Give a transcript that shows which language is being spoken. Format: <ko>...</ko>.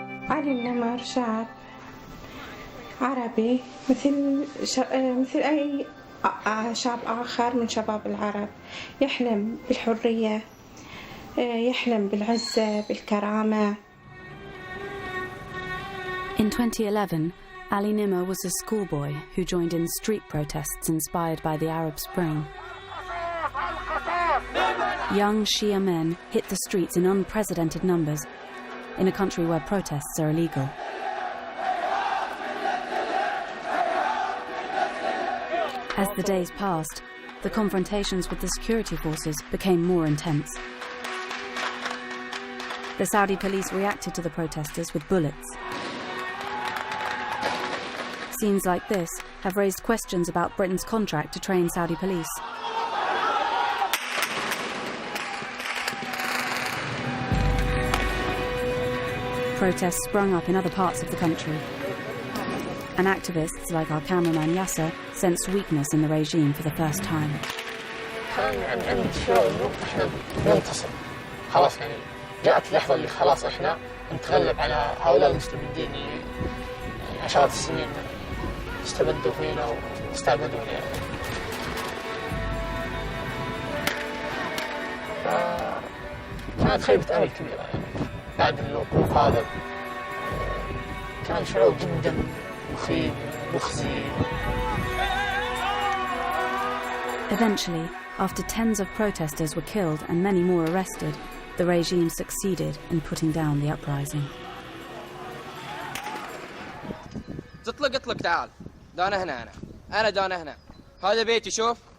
<ar>علي النمر شاب عربي مثل أي شاب آخر من شباب العرب، يحلم بالحرية، يحلم بالعزة، بالكرامة.</ar> <en>In 2011, Ali Nimr was a schoolboy who joined in street protests inspired by the Arab Spring. Young Shia men hit the streets in unprecedented numbers in a country where protests are illegal. As the days passed, the confrontations with the security forces became more intense. The Saudi police reacted to the protesters with bullets. Scenes like this have raised questions about Britain's contract to train Saudi police. Protests sprung up in other parts of the country, and activists like our cameraman Yasser sensed weakness in the regime for the first time.</en> <ar>كان عندي شعور إنه إحنا ننتصر، خلاص يعني جاءت اللحظة اللي خلاص إحنا نتغلب على هؤلاء المستبدين اللي عشرات السنين استبدوا فينا واستعبدونا يعني. كانت خيبة أمل كبيرة يعني بعد الوقوف هذا، كان شعور جدا مخيب مخزي.</ar> <en>Eventually, after tens of protesters were killed and many more arrested, the regime succeeded in putting down the uprising.</en> <ar>اطلق تعال. دانا هنا أنا دانا هنا. هذا بيتي شوف.</ar>